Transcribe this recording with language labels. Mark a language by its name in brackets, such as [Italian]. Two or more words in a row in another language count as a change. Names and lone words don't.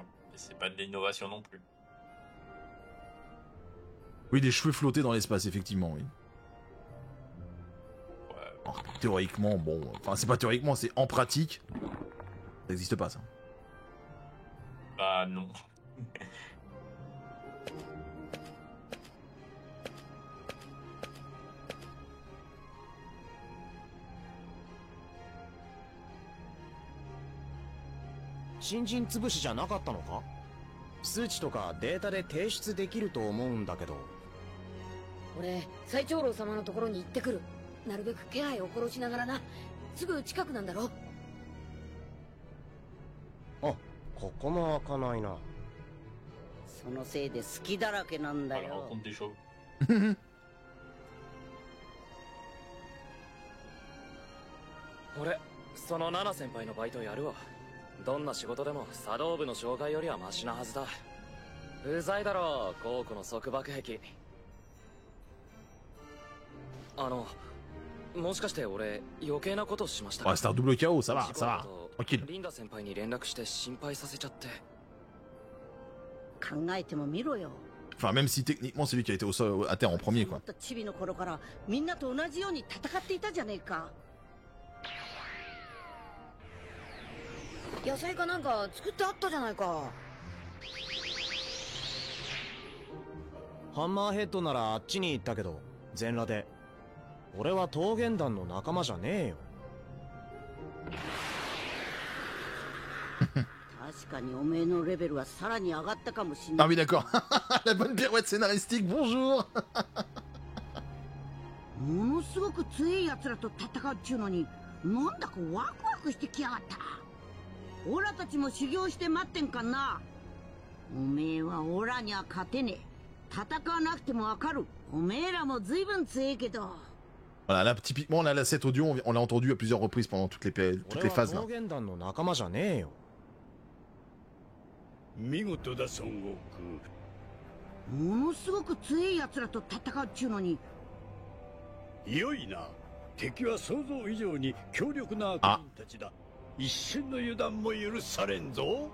[French] Et c'est pas de l'innovation non plus. Oui, des cheveux flottés dans l'espace, effectivement, oui. Ouais. Alors, théoriquement, bon... Enfin, c'est pas théoriquement, c'est en pratique. Ça n'existe pas, ça. Bah non. [Japanese] 新人潰しじゃなかったのか？数値とかデータで提出できると思うんだけど。俺最長老様のところに行ってくる。なるべく気配を殺しながらな。すぐ近くなんだろ。あ、ここも開かないな。そのせいで隙だらけなんだ [French] À la [Japanese] よ。 [French] rencontre des chauves. [Japanese] 俺そのナナ先輩のバイトやるわ。どんな仕事でも茶道部の紹介よりはマシなはずだ。うざいだろゴークの束縛壁。もしかして俺余計なことしましたか？ [French] Ouais, c'est un double KO, ça va, ça va. Tranquille. [Japanese] リンダ先輩に連絡して心配させちゃって。考えてもみろよ。 [French] Enfin, même si techniquement c'est lui qui a été au sol, à terre en premier, quoi. [Japanese] チビの頃からみんなと同じように戦っていたじゃねえか。野菜かなんか作ってあったじゃないか。ハンマーヘッドならあっちに行ったけど、全裸で。俺は桃源団の仲間じゃねえよ。確かにおめえのレベルはさらに上がったかもしれ [French] Ah [Japanese] ない。 [French] oui, d'accord. La bonne pirouette scénaristique, bonjour. [Japanese] ものすごく強い奴らと戦うっちゅうのに、なんだかワクワクしてきやがった。オラたちも修行して待ってんかな。おめえはオラには勝てねえ。戦わなくてもわかる。おめえらも随分強えけど。 [French] Voilà, là, typiquement, là, cet audio, on l'a entendu à plusieurs reprises pendant toutes les phases, là. [Japanese] 桃源団の仲間じゃねえよ。見事だ孫悟空。ものすごく強い奴らと戦うっちゅうのに。良いな。敵は想像以上に強力な悪人たちだ。一瞬の油断も許されんぞ。